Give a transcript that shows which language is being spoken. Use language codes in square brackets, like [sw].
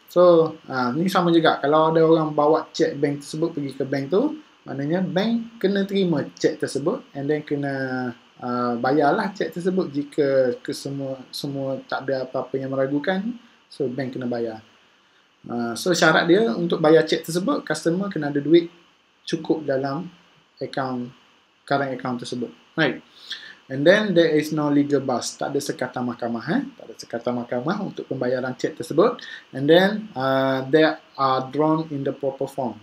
[ms] So, ni sama juga. Kalau ada orang bawa cek bank tersebut pergi ke bank tu, maknanya bank kena terima cek tersebut and then kena bayarlah cek tersebut jika semua tak ada apa-apa yang meragukan. So, bank kena bayar. So, syarat dia untuk bayar cek tersebut, customer kena ada duit cukup dalam current account tersebut. Right. [en] And then there is no legal bus. [ms] Tak ada sekatan mahkamah. Tak ada sekatan mahkamah untuk pembayaran cek tersebut. [en] And then they are drawn in the proper form.